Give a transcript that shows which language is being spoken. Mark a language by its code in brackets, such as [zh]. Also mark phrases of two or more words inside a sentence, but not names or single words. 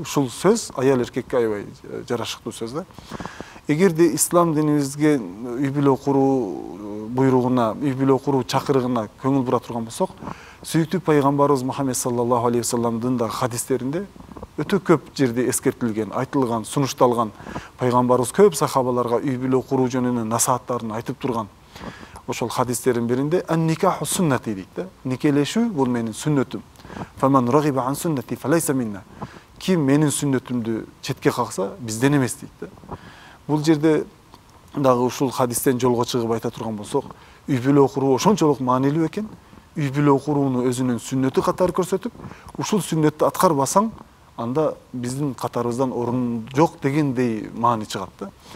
[ky] Ушул сөз аял эркекке аябай жарашыктуу сөз да. Эгерде ислам динибизге үй бүлө куруу буйругуна, үй бүлө куруу чакырыгына көңүл бура турган болсок, сүйүктүү пайгамбарыбыз Мухаммед [ar] صلى الله عليه وسلم [ky] да хадистеринде өтө көп жерде эскертилген, айтылган, сунушталган, пайгамбарыбыз көп сахабаларга үй бүлө куруу жөнүндө насааттарын айтып турган. Ошол хадистердин биринде [ar] النكاح سنتي [ky] дейт да. Никелешүү бул менин сүннөтүм. [ar] فمن رغب عن سنتي فليس منا. [ky] Ким менин сүннөтүмдү четке какса, бизден эмес дейт да. Бул жерде дагы ушул хадистен жолго чыгып айта турган болсок, үй бүлө куруу ошончолук маанилүү экен. Үй бүлө курууну өзүнүн сүннөтү катары көрсөтүп, ушул сүннөттү аткарбасаң, анда биздин катарыбыздан орун жок дегендей маани чыгат да.